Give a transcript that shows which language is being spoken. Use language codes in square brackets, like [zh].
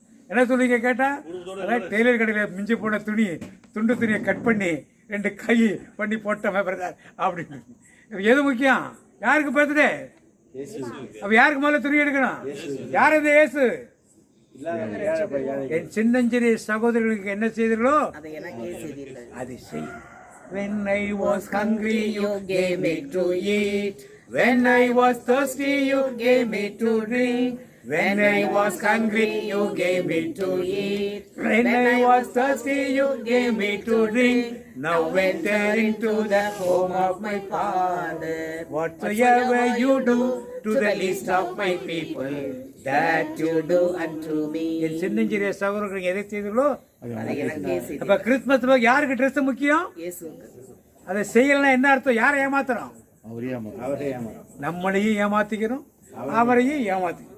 [ta] என்ன சொல்றீங்க கேட்டா, அதான் டெய்லர் கடையில் மிஞ்சி போன துண்டு துணியை கட் பண்ணி 2 கை பண்ணி போட்டோமே பிரதர் அப்படின்னு. எது முக்கியம்? யாருக்கு பர்த்டே? அப்ப யாருக்கு முதல்ல துணி எடுக்கணும்? யார் இந்த இயேசு? என் சின்னஞ்சிறிய சகோதரர்களுக்கு என்ன செய்தீர்களோ அதை எனக்கே செய்தீர்கள். அதை செய். [en] When I was hungry, you gave me to eat. When I was thirsty, you gave me to drink. When I was hungry, you gave me to eat. When I was thirsty, you gave me to drink. Now enter into the home of my Father. Whatsoever you do to the least of my people, that you do unto me. [ta] என் சின்னஞ்சிறிய சகோதரர்கள் எதை செய்தீர்களோ அதை எனக்கே செய்தீர்கள். அப்ப Christmas யாருக்கு dress முக்கியம்? இயேசுவுக்கு. அதை செய்யலன்னா என்ன அர்த்தம்? யாரை ஏமாத்துறோம்? அவரே ஏமாறும். நம்மளையும் ஏமாத்திக்கிறோம், அவரையும் ஏமாத்தி.